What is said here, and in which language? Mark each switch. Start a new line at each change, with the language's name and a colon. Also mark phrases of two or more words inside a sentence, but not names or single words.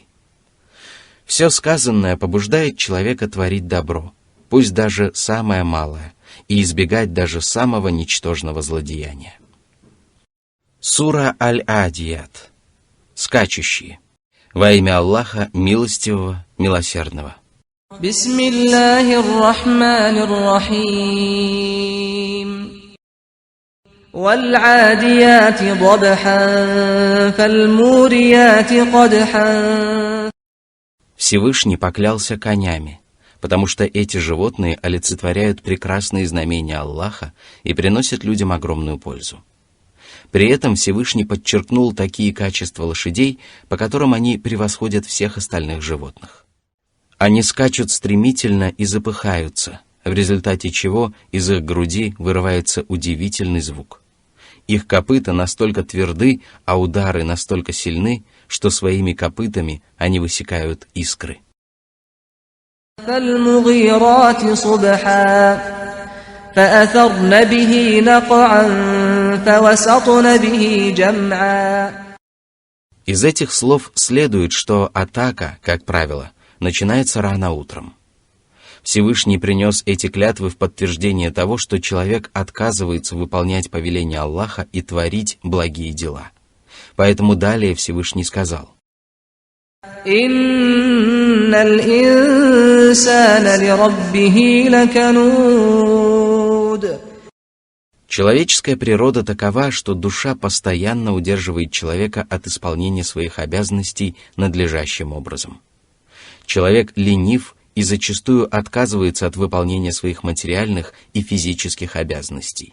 Russian: Все сказанное побуждает человека творить добро, пусть даже самое малое, и избегать даже самого ничтожного злодеяния. Сура Аль-Адият. Скачущие. Во имя Аллаха Милостивого, Милосердного.
Arabic: بسم الله الرحمن الرحيم. والعاديات ضبحا فالموريات قدحا.
Russian: Всевышний поклялся конями, потому что эти животные олицетворяют прекрасные знамения Аллаха и приносят людям огромную пользу. При этом Всевышний подчеркнул такие качества лошадей, по которым они превосходят всех остальных животных. Они скачут стремительно и запыхаются, в результате чего из их груди вырывается удивительный звук. Их копыта настолько тверды, а удары настолько сильны, что своими копытами они высекают искры.
Arabic: فالمغيرات صبحا فأثرن به نقعا فوسطن به جمعا.
Russian: Из этих слов следует, что атака, как правило, начинается рано утром. Всевышний принес эти клятвы в подтверждение того, что человек отказывается выполнять повеления Аллаха и творить благие дела. Поэтому далее Всевышний сказал:
Arabic: «إن الإنسان لربه لكنود».
Russian: Человеческая природа такова, что душа постоянно удерживает человека от исполнения своих обязанностей надлежащим образом. Человек ленив и зачастую отказывается от выполнения своих материальных и физических обязанностей.